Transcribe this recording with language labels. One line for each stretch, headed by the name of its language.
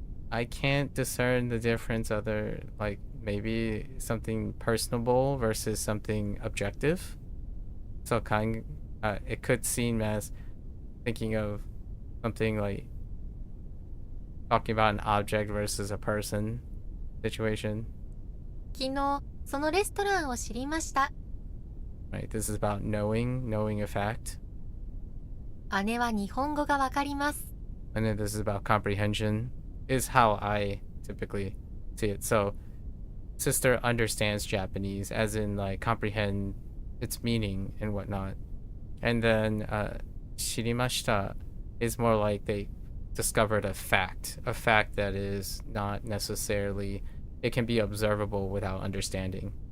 English: I can't discern the difference other, like maybe something personable versus something objective. So it could seem as thinking of something like talking about an object versus a person situation.
Japanese: 昨日、そのレストランを知りました。
English: Right, this is about knowing a fact.
Japanese: 姉は日本語がわかります。
English: And then this is about comprehension, is how I typically see it. So, sister understands Japanese, as in like comprehend its meaning and whatnot. And then shirimashita is more like they discovered a fact that is not necessarily, it can be observable without understanding.